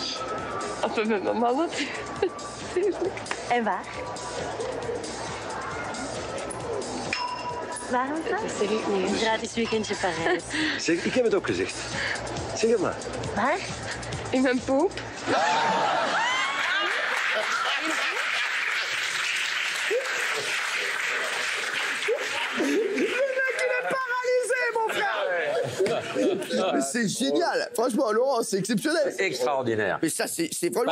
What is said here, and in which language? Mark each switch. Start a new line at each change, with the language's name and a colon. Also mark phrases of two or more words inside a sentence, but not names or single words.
Dutch: Met mijn mama. En waar? Waarom dan? Dat zeg ik niet. Gratis weekendje Parijs. Zeg, ik heb het ook gezegd. Zeg het maar. Waar? In mijn poep.
French: Mais c'est génial. Franchement, Laurent, c'est exceptionnel. C'est extraordinaire. Mais ça, c'est vraiment...